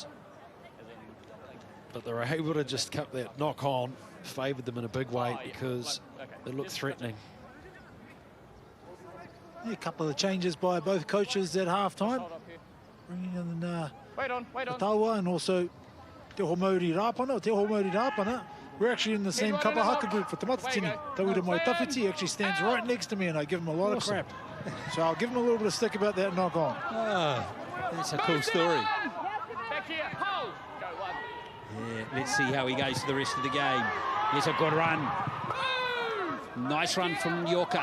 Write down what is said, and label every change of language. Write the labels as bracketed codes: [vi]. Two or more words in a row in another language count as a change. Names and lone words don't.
[en] But they were able to just cut that knock on, favoured them in a big way because it looked threatening. Yeah, a couple of changes by both coaches at half-time. Bringing in Taua and also Te Homauri Rapana. We're actually in the same [mi] kapa haka [en] group for Te Matatini. Tauira Mai Tawhiti actually stands right next to me, and I give him a lot of crap. So I'll give him a little bit of stick about that knock on. That's a cool story. Yeah, let's see how he goes to the rest of the game. Here's a good run. Nice run from Nyoka.